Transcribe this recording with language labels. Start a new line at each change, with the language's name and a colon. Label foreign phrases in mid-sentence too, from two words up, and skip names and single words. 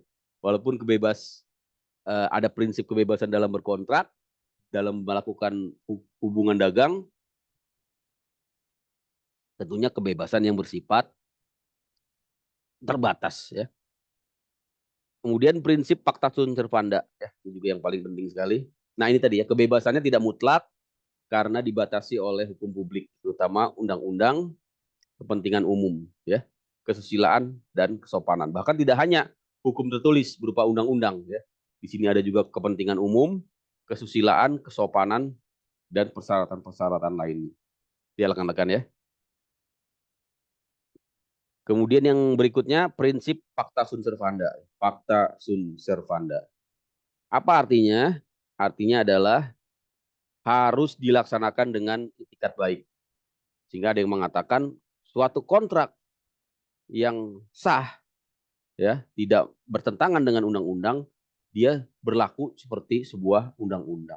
Indonesian: Walaupun ada prinsip kebebasan dalam berkontrak, dalam melakukan hubungan dagang, tentunya kebebasan yang bersifat terbatas, ya. Kemudian prinsip
Latin: pacta sunt servanda,
Indonesian: ya, ini juga yang paling penting sekali. Nah, ini tadi ya, kebebasannya tidak mutlak karena dibatasi oleh hukum publik, terutama undang-undang, kepentingan umum, ya, kesusilaan dan kesopanan. Bahkan tidak hanya hukum tertulis berupa undang-undang, ya. Di sini ada juga kepentingan umum, kesusilaan, kesopanan, dan persyaratan-persyaratan lain. Ya, rekan-rekan, ya. Kemudian yang berikutnya prinsip
Latin: pacta sunt servanda. Pacta sunt servanda.
Indonesian: Apa artinya? Artinya adalah harus dilaksanakan dengan itikat baik. Sehingga ada yang mengatakan suatu kontrak yang sah, ya, tidak bertentangan dengan undang-undang, dia berlaku seperti sebuah undang-undang.